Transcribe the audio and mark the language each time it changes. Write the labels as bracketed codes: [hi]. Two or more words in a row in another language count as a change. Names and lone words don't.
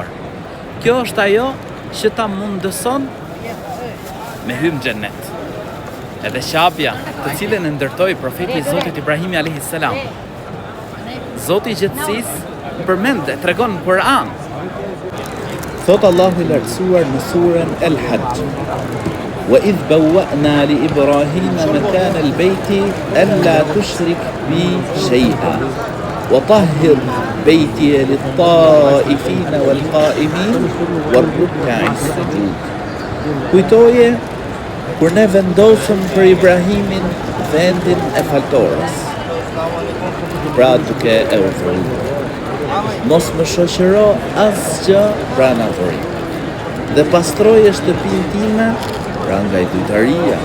[sq] Kjo është ajo që ta mundëson me hym xhenet. Edhe shabja të cilën e ndërtoi profeti i Zotit Ibrahimi [ar] عليه السلام. [sq] Zoti i Gjallësisë përmend e tregon në Kur'an. Thot Allahu i lartësuar në surën El-Hajj: [ar] "وإذ بوأنا لإبراهيم مكان البيت أن لا تشرك بي شيئا وطهر بيتي للطائفين والقائمين والركع السجود." [sq] Kujtoje kur ne vendosëm për Ibrahimin vendin e faltorës, pra duke e udhëruar. Mos më shoqëro asgjë pranë adhurimit. Dhe pastroje shtëpinë time pra nga idhujtaria.